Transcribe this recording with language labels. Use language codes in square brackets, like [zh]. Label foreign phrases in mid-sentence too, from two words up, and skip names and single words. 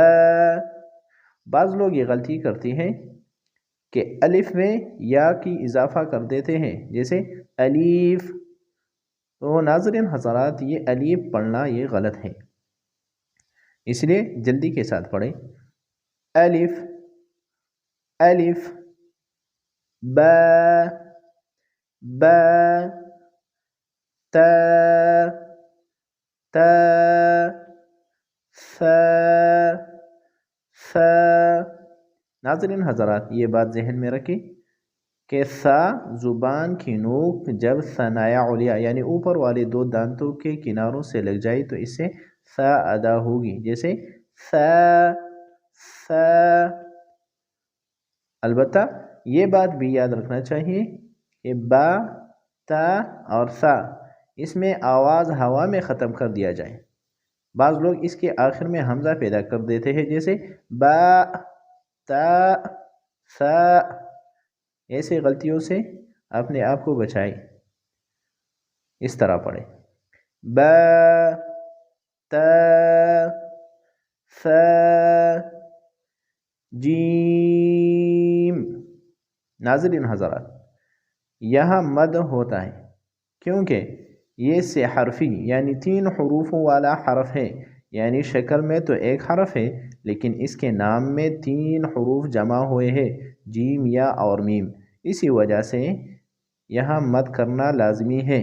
[ur] بعض لوگ یہ غلطی کرتے ہیں کہ الف میں یا کی اضافہ کر دیتے ہیں، جیسے الف۔ تو ناظرین حضرات، یہ الف پڑھنا یہ غلط ہے، اس لیے جلدی کے ساتھ پڑھیں۔ الف، الف، با، با، تا، تا، ثا، ثا۔ ناظرین حضرات، یہ بات ذہن میں رکھیں کہ ثا زبان کی نوک جب [ar] ثنایا علیہ [ur] یعنی اوپر والے دو دانتوں کے کناروں سے لگ جائے تو اس سے ثا ادا ہوگی، جیسے ثا، ثا۔ البتہ یہ بات بھی یاد رکھنا چاہیے کہ با، تا اور ثا اس میں آواز ہوا میں ختم کر دیا جائے۔ بعض لوگ اس کے آخر میں حمزہ پیدا کر دیتے ہیں، جیسے با، تا، ثا۔ ایسے غلطیوں سے اپنے آپ کو بچائیں، اس طرح پڑھیں: با، تا، ثا، جیم۔ ناظرین حضرات، یہاں مد ہوتا ہے کیونکہ یہ سے حرفی یعنی 3 حروفوں والا حرف ہے، یعنی شکل میں تو ایک حرف ہے لیکن اس کے نام میں 3 حروف جمع ہوئے ہیں، جیم، یا اور میم، اسی وجہ سے یہاں مد کرنا لازمی ہے۔